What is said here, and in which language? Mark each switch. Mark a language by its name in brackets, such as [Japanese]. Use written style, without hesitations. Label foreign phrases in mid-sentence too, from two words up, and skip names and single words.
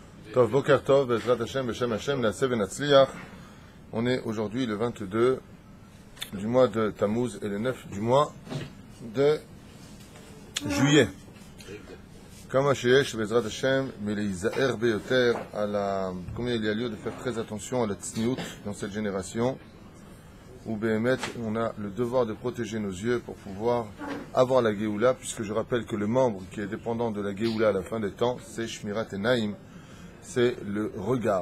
[Hebrew] טוב, בוקר טוב, בעזרת השם, בשם השם, נעשה ונצליח. [French] On est aujourd'hui le 22 du mois de Tammuz et le 9 du mois de juillet. [Hebrew] כמה שיש בעזרת השם, [French] mais les [Hebrew] להיזהר ביותר, [French] combien il y a lieu de faire très attention à la tsniout dans cette génération, où Behemet, on a le devoir de protéger nos yeux pour pouvoir avoir la Géoula, puisque je rappelle que le membre qui est dépendant de la Géoula à la fin des temps, c'est [Hebrew] שמירת עיניים, [French] c'est le regard.